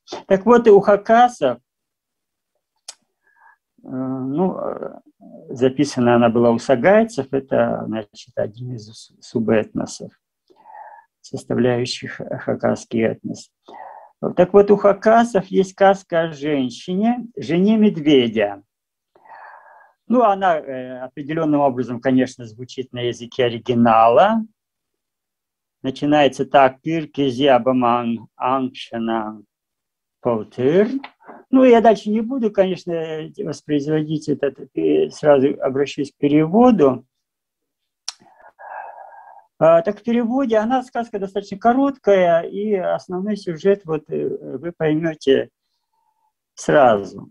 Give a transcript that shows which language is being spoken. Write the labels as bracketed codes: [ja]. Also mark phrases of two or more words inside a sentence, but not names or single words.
[ru] Так вот, и у хакасов, записана она была у сагайцев, это, значит, один из субэтносов, составляющих хакасский этнос. Так вот, у хакасов есть сказка о женщине, жене медведя. Она определенным образом, конечно, звучит на языке оригинала. Начинается так: [kjh] «Пир кези абаман анкшана полтыр». [ru] Ну, я дальше не буду, конечно, воспроизводить это, сразу обращусь к переводу. Так в переводе она, сказка достаточно короткая, и основной сюжет вот вы поймете сразу.